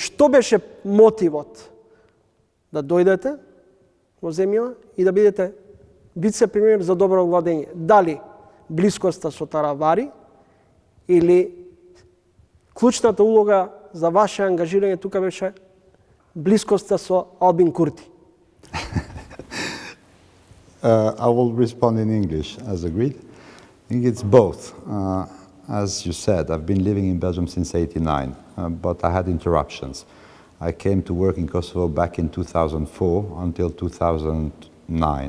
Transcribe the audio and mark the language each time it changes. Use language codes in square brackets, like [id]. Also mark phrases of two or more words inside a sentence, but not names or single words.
[mk] Што беше мотивот да дојдете во земјава и да бидете вице-премиер за добро владење? Дали блискоста со Таравари или клучната улога за ваше ангажирање тука беше блискоста со Албин Курти? [en] I will respond in English, as agreed. I think it's both. As you said, I've been living in Belgium since '89, but I had interruptions. I came to work in Kosovo back in 2004 until 2009.